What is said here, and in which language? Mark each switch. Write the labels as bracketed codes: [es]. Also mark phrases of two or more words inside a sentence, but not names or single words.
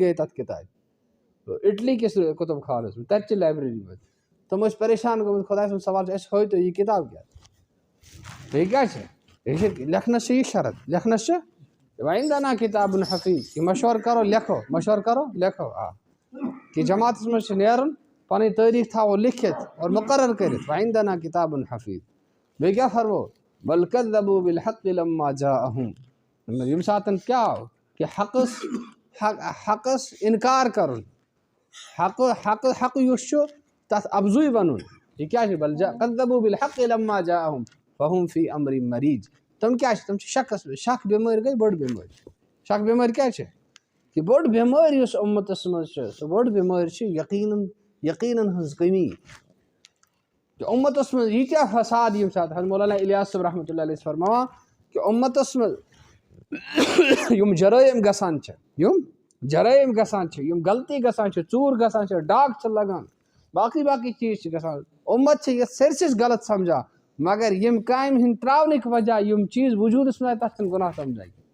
[ks] گٔے تَتھ کِتابہِ اِٹلی کِس کُتُب خانَس منٛز تَتہِ چہِ لایبرٔری منٛز تِم ٲسۍ پریشان گٔمٕتۍ خۄداے سُنٛد سوال چھُ اَسہِ ہٲیتو یہِ کِتاب کیٛاہ بیٚیہِ کیٛاہ چھِ یہِ چھِ لیکھنَس چھِ یہِ شرط لیکھنَس چھِ [ar] وعندنا کتاب حفیظ [ks] کہِ مشورٕ کَرو لیکھو مشورٕ کَرو لیکھو کہِ جماعتَس منٛز چھِ نیرُن پَنٕنۍ تٲریٖخ تھاوو لیکھِتھ اور مُقرر کٔرِتھ [ar] وعندنا کتاب حفیظ [ks] بیٚیہِ کیٛاہ فرمو [ar] بل کذبوا بالحق لما جاءهم [ks] ییٚمہِ ساتہٕ کیٛاہ آو کہِ حقس اِنکار کَرُن حق یُس چھُ تَتھ اَفضُے وَنُن یہِ کیٛاہ چھُ [ar] بل کذبوا بالحق لما جاءهم فهم في امر مریٖض [ks] تِم کیٛاہ چھِ تِم چھِ شکَس منٛز شک بٮ۪مٲرۍ گٔے بٔڑ بٮ۪مٲرۍ شک بٮ۪مٲرۍ کیٛاہ چھِ کہِ بٔڑ بٮ۪مٲرۍ یُس اُمتَس منٛز چھِ سُہ بٔڑ بٮ۪مٲرۍ چھِ یقیٖنَن ہٕنٛز کٔمی کہِ اُمتَس منٛز ییٖتیاہ فساد ییٚمہِ ساتہٕ حضرت مولانا الیاس صٲب [ar] رحمتہ اللہ علیہ [ks] چھِ فرماوان کہِ اُمتَس منٛز یِم جرٲیِم گژھان چھِ یِم غلطی گژھان چھِ ژوٗر گژھان چھِ ڈاکھ چھِ لگان باقٕے چیٖز چھِ گژھان اُمت چھِ یَتھ سٲرسٕے غلط سَمجھان مگر ییٚمہِ کامہِ ہِنٛدۍ ترٛاونٕکۍ وجہ یِم چیٖز وجوٗدَس منٛز آے تَتھ چھِنہٕ گۄناہ سَمجھان